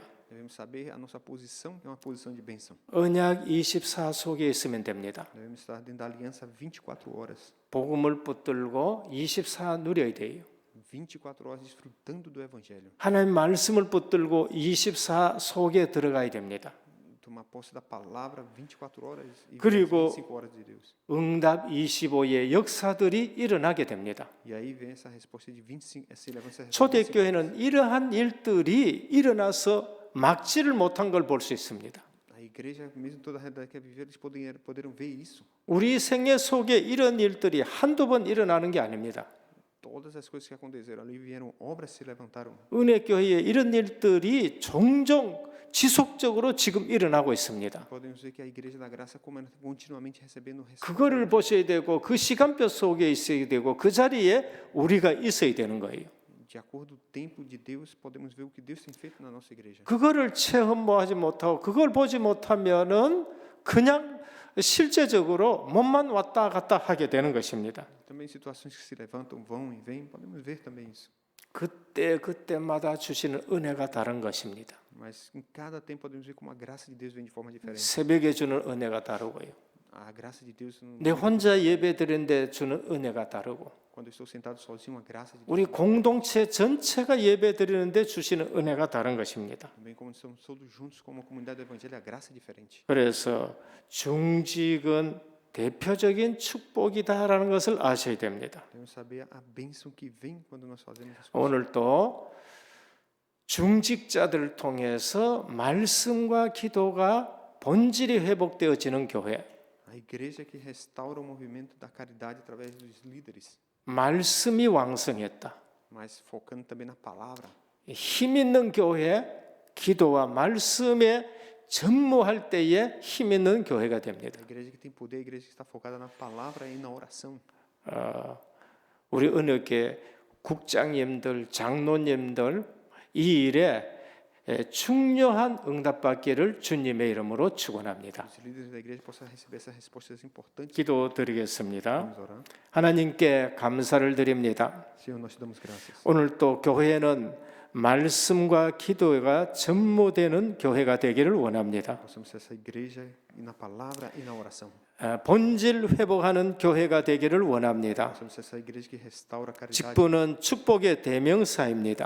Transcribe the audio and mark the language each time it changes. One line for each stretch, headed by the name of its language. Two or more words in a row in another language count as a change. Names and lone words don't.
Portuguese: Devemos saber a nossa posição é uma posição de bênção.
Korean: 언약 24 속에 있으면 됩니다.
Portuguese: Devemos estar dentro da aliança 24 horas.
Korean: 복음을 붙들고 24 누려야 돼요.
Portuguese: 24 horas desfrutando do evangelho.
Korean: 하나님 말씀을 붙들고 24 속에 들어가야 됩니다.
Portuguese: Tomar posse da palavra 24 horas e
Korean: 그리고
Portuguese: 25 horas de Deus.
Korean: 응답 25의 역사들이 일어나게 됩니다.
Portuguese: E aí vem essa resposta de 25, esse levanta essa
Korean: 초대교회는 이러한 일들이 일어나서 막지를 못한 걸 볼 수 있습니다.
Portuguese: A igreja, mesmo toda a realidade que viver, eles poderam ver isso.
Korean: 우리 생애 속에 이런 일들이 한두 번 일어나는 게 아닙니다.
Portuguese: Todas as coisas que aconteceram ali vieram, obras se levantaram.
Korean: 은혜교회에 이런 일들이 종종 지속적으로 지금 일어나고 있습니다.
Portuguese: Podemos ver que a igreja da graça como ela continuamente recebendo
Korean: 그거를 보셔야 되고 그 시간표 속에 있어야 되고 그 자리에 우리가 있어야 되는 거예요.
Portuguese: De acordo com o tempo de Deus, podemos ver o que Deus tem feito na nossa igreja.
Korean: 그거를 체험하지 못하고 그걸 보지 못하면은 그냥 실제적으로 몸만 왔다 갔다 하게 되는 것입니다.
Portuguese: Também situações que se levantam, vão e vêm, podemos ver também isso.
Korean: 그때마다 주시는 은혜가 다른 것입니다.
Portuguese: Mas em cada tempo podemos ver como a graça de Deus vem de forma diferente.
Korean: 새벽에 주는 은혜가 다르고요.
Portuguese: A graça de Deus,
Korean: 내 혼자 예배 드리는데 주는 은혜가 다르고
Portuguese: quando eu estou sentado sozinho, a graça de Deus.
Korean: 우리 공동체 전체가 예배 드리는데 주시는 은혜가 다른 것입니다.
Portuguese: Também como estamos todos juntos como a comunidade do evangelho, a graça é diferente.
Korean: 그래서 중직은 대표적인 축복이다라는 것을 아셔야 됩니다.
Portuguese: Devemos saber a bênção que vem quando nós fazemos as coisas.
Korean: 오늘도 중직자들을 통해서 말씀과 기도가 본질이 회복되어지는 교회,
Portuguese: A igreja que restaura o movimento da caridade através dos líderes,
Korean: 말씀이 왕성했다.
Portuguese: mas focando também na palavra.
Korean: 힘 있는 교회, 기도와 말씀에 전무할 때에 힘 있는 교회가 됩니다.
Portuguese: A igreja que tem poder, a igreja que está focada na palavra e na oração.
Korean: 우리 은혜교회 국장님들, 장로님들 이 일에 중요한 응답받기를 주님의 이름으로 축원합니다.
Portuguese: Os líderes da igreja possam receber essas respostas importantes.
Korean: 기도드리겠습니다.
Portuguese: Vamos orar.
Korean: 하나님께 감사를 드립니다.
Portuguese: Senhor, nós te damos graças.
Korean: 오늘 또 교회는 말씀과 기도가 전무되는 교회가 되기를 원합니다.
Portuguese: Possamos ser essa igreja e na palavra e na oração.
Korean: 본질 회복하는 교회가 되기를 원합니다.
Portuguese: Possamos ser essa igreja que restaura a caridade.
Korean: 직분은 축복의 대명사입니다.